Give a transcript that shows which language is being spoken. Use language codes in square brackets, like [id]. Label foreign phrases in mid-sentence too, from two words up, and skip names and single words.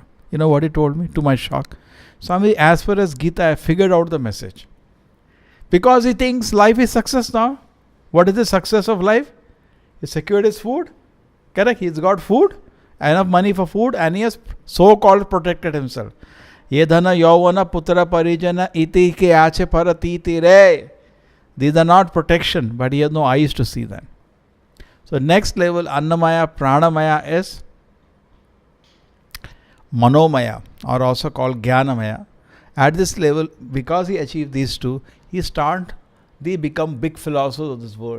[en] You know what he told me? To my shock. Swami, as far as Gita, I figured out the message. Because he thinks life is success now. What is the success of life? He secured his food. Correct? He's got food, enough money for food, and he has so-called protected himself. [bn] যে ধন যৌবন পুত্র পরিজন ইথে কি আছে পরতীতি রে. [en] These are not protection, but he has no eyes to see them. So next level, Annamaya, Pranamaya is Manomaya, or also called Jnanamaya. At this level, because he achieved these two, they become big philosophers of this world.